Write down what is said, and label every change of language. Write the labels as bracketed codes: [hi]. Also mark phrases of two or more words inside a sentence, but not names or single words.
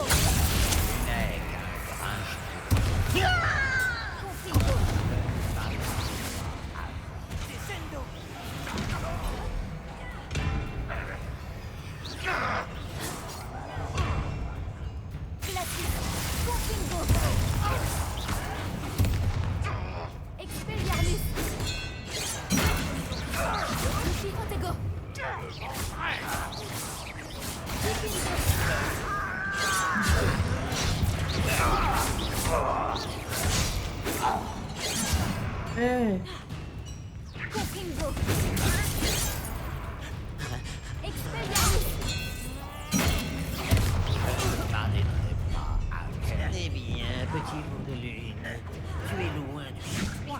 [fr] N'est qu'un gringe. Confringo. La suite. [la] Confringo. Expelliarmus. Lucy Protego. eh. Confringo. Expelliarmus. [fr] Pardonnez-moi. Eh bien, petit loup de lune. Tu es loin du